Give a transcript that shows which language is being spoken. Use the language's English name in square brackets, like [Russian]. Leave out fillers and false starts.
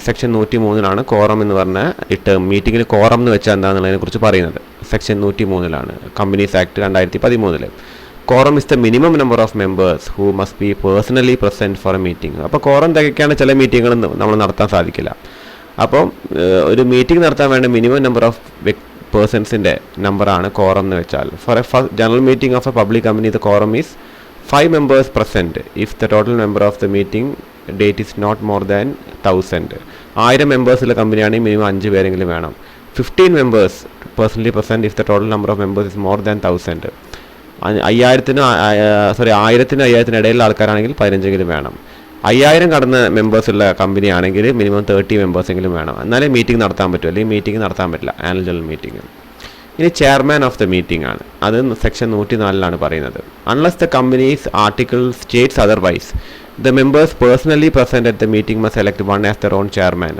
[Malayalam] Section 103 quorum എന്ന് പറഞ്ഞ term. മീറ്റിങ്ങിൽ കോറം എന്ന് വെച്ചാൽ എന്താണെന്നുള്ളതിനെ കുറിച്ച് പറയുന്നത് section 103 companies act 2013. [English] Quorum is the minimum number of members who must be personally present for a meeting. [Malayalam] അപ്പോൾ കോറം തികയ്ക്കാണ് ചില മീറ്റിങ്ങുകൾ നമ്മൾ നടത്താൻ സാധിക്കില്ല. അപ്പോൾ ഒരു മീറ്റിംഗ് നടത്താൻ വേണ്ട മിനിമം നമ്പർ ഓഫ് പേഴ്സൺസിൻ്റെ നമ്പറാണ് കോറം എന്ന് വെച്ചാൽ. [English] For a general meeting of a public company the quorum is 5 members present if the total number of the meeting date is not more than 1000. [Malayalam] 1000 മെമ്പേഴ്സുള്ള കമ്പനിയാണെങ്കിൽ minimum 5 പേരെങ്കിലും വേണം. [English] 15 members personally present if the total number of members is more than 1000. [Malayalam] 1000-നും 5000 ഇടയിലുള്ള ആൾക്കാരാണെങ്കിൽ 15 വേണം. 5000 കടന്ന മെമ്പേഴ്സുള്ള company ആണെങ്കിൽ minimum 30 മെമ്പേഴ്സെങ്കിലും വേണം. എന്നാലേ meeting നടത്താൻ പറ്റും, അല്ലെങ്കിൽ മീറ്റിംഗ് നടത്താൻ പറ്റില്ല ആനുവൽ ജനറൽ മീറ്റിംഗ്. ഇനി [English] chairman of the meeting [Malayalam] ആണ്, അത് സെക്ഷൻ 104 പറയുന്നത്. [English] Unless the companies article states otherwise the members personally present at the meeting must select one as their own chairman.